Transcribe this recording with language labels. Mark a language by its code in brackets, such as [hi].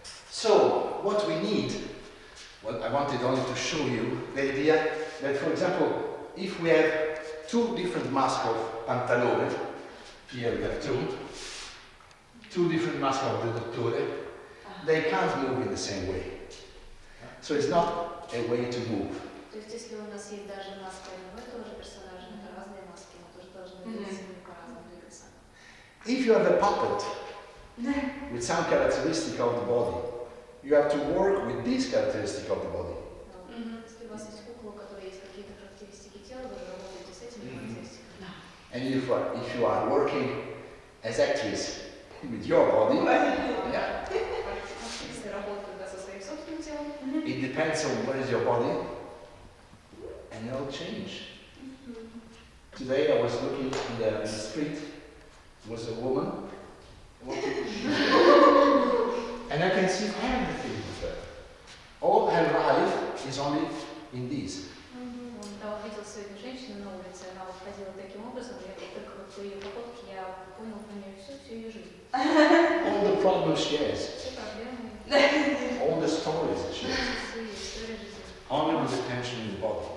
[en] So, what we need, well, I wanted only to show you the idea that, for example, if we have two different masks of pantalone, here we have two different masks of the dottore, they can't move in the same way. So it's not a way to move. [ru] То есть, если у нас есть даже маска одного и того же персонажа, это разные маски, мы тоже должны быть по-разному двигаться. [en] If you have a puppet with some characteristic of the body, you have to work with this characteristic of the body. [ru] Если у вас есть кукла, у которой есть какие-то характеристики тела, вы работаете с этими характеристиками. [en] And if you are working as actress with your body, yeah, [ru] Если работают со своим собственным телом, [en] it depends on where is your body, and it'll change. Today I was looking in the street, there was a woman walking, and I can see everything with her. All her life is only in this. [ru] Я увидел сегодня женщину на улице, она вот ходила таким образом, я только вот по ее походке я понял про нее всю ее жизнь. [en] All the problems she has, [ru] Все проблемы, [en] all the stories she has, [ru] все истории жизни. [en] only with the tension in the body.